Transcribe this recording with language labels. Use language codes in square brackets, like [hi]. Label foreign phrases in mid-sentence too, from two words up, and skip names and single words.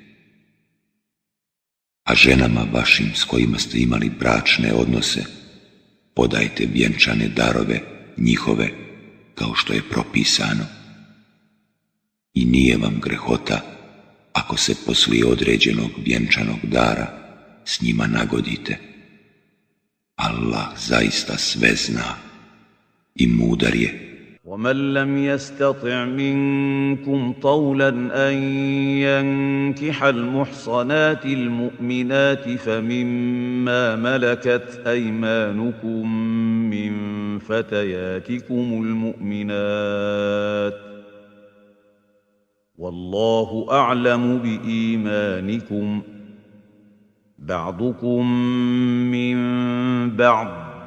[bs] A ženama vašim s kojima ste imali bračne odnose, podajte vjenčane darove njihove kao što je propisano. I nije vam grehota ako se poslije određenog vjenčanog dara s njima nagodite. Allah zaista sve zna i mudar je. [ar] ومن لم يستطع منكم طولا أن ينكح المحصنات المؤمنات فمما ملكت أيمانكم من فتياتكم المؤمنات والله أعلم بإيمانكم بعضكم من بعض